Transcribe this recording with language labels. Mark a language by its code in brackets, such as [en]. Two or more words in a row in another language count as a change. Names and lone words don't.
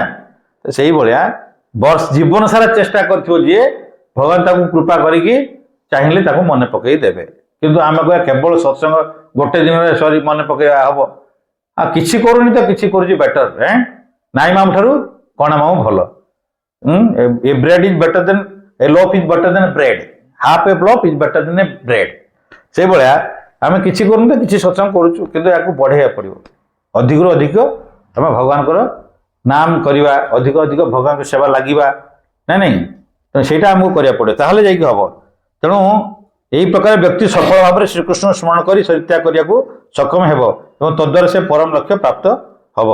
[or] ସେଇଭଳିଆ ଜୀବନ ସାରା ଚେଷ୍ଟା କରିଥିବ ଯିଏ, ଭଗବାନ ତାକୁ କୃପା କରିକି ଚାହିଁଲେ ତାକୁ ମନେ ପକେଇ ଦେବେ। କିନ୍ତୁ ଆମେ କହିବା କେବଳ ସତ୍ସଙ୍ଗ ଗୋଟେ ଦିନରେ ସରି ମନେ ପକେଇବା ହବ? ଆଉ କିଛି କରୁନି ତ କିଛି କରୁଛି ବେଟର। ନାଇଁ ମାମୁଁ ଠାରୁ କଣା ମାମୁଁ ଭଲ। [en] A bread is better than a loaf is better than a bread. Half a loaf is better than a bread. [or] ସେଇଭଳିଆ ଆମେ କିଛି କରୁନି ତ କିଛି ସତ୍ସଙ୍ଗ କରୁଛୁ, କିନ୍ତୁ ୟାକୁ ବଢ଼େଇବାକୁ ପଡ଼ିବ। ଅଧିକରୁ ଅଧିକ ଆମେ ଭଗବାନଙ୍କର ନାମ କରିବା, ଅଧିକ ଅଧିକ ଭଗବାନଙ୍କ ସେବା ଲାଗିବା ନାଇଁ? ତେଣୁ ସେଇଟା ଆମକୁ କରିବାକୁ ପଡ଼ିବ, ତାହେଲେ ଯାଇକି ହବ। ତେଣୁ ଏହି ପ୍ରକାର ବ୍ୟକ୍ତି ସଫଳ ଭାବରେ ଶ୍ରୀକୃଷ୍ଣ ସ୍ମରଣ କରି ପରିତ୍ୟାଗ କରିବାକୁ ସକ୍ଷମ ହେବ ଏବଂ ତଦ୍ୱାରା ସେ ପରମ ଲକ୍ଷ୍ୟ ପ୍ରାପ୍ତ ହବ।